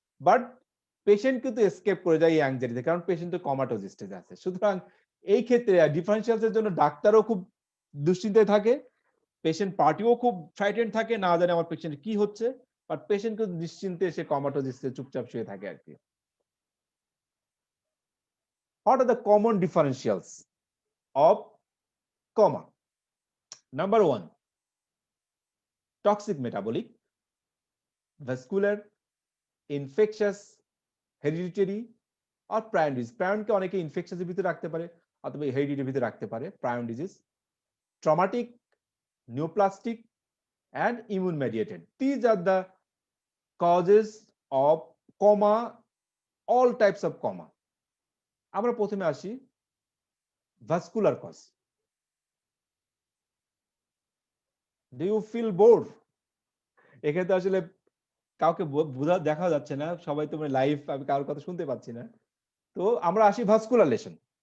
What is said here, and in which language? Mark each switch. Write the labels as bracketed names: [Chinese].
[Bangla] But patient কিন্তু escape করে যায় এই অ্যাংজাইটিতে, কারণ পেশেন্টের কমাটোজ স্টেজ আছে। সুতরাং এই ক্ষেত্রে ডিফারেন্সিয়ালসের জন্য ডাক্তারও খুব দুশ্চিন্তায় থাকে, পেশেন্ট পার্টিও খুব ফ্রাইটেন্ড থাকে, না জানে আমার পেশেন্ট কি হচ্ছে, বাট পেশেন্ট কিন্তু নিশ্চিন্তে সে কমাটোজ স্টেজে চুপচাপ শুয়ে থাকে আর কি। [English] What are the common differentials of coma? Number 1, toxic metabolic, vascular, infectious, hereditary or prion disease. [Bangla] prion কে অনেকে ইনফেকশাস এর ভিতরে রাখতে পারে অথবা হেরিডিটির ভিতরে রাখতে পারে। [English] prion disease, traumatic, neoplastic and immune mediated. These are the causes of coma, all types of coma. [Bangla] আমরা প্রথমে আসি vascular cause. [English] Do you feel bored? [Bangla] এখানে তো আসলে কাউকে দেখা যাচ্ছে না, সবাই তোমরা লাইভ, আমি কারোর কথা শুনতে পাচ্ছি না। তো আমরা আসি ভাস্কুলার লেশন।